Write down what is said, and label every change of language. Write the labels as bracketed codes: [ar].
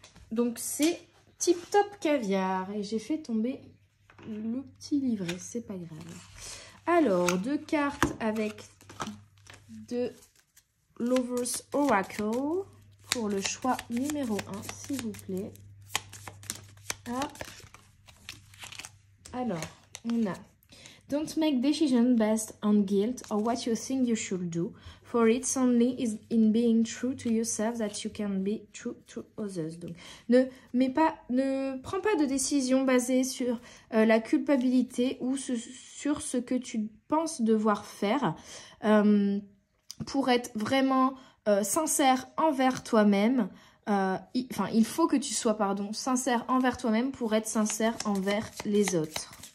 [fr] Donc c'est tip top caviar et j'ai fait tomber le petit livret, c'est pas grave. Alors, deux cartes avec de Lover's Oracle pour le choix numéro 1, s'il vous plaît. Hop. Alors, on a [en] Don't make decisions based on guilt or what you think you should do, for it's only in being true to yourself that you can be true to others. [fr] Donc, ne prends pas de décision basée sur la culpabilité ou sur ce que tu penses devoir faire. Pour être vraiment sincère envers toi-même, il faut que tu sois, sincère envers toi-même pour être sincère envers les autres.